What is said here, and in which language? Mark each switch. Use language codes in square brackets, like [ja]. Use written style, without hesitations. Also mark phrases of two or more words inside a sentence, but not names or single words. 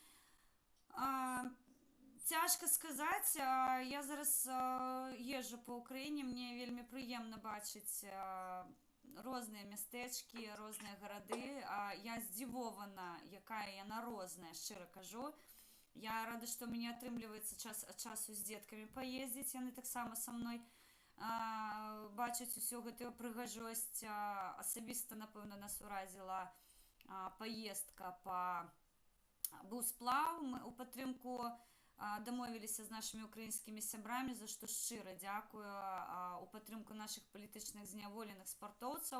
[uk] Цяжко сказати, я зараз їжджу по Україні, мені вельми приємно бачити різні містечки, різні городи. Я здивована, яка яна різна, щиро кажу. Я рада, що мені атрымлівається час від часу з дітками поїздити, вони так само со мною [be] бачаць усю гэтую прыгажосць. Асабіста, напэўна, нас уразіла паездка быў сплаў, мы у падтрымку дамовіліся з нашымі украінскімі сябрамі, за што шчыра дзякую, у падтрымку нашых палітычных зняволеных спартоўцаў.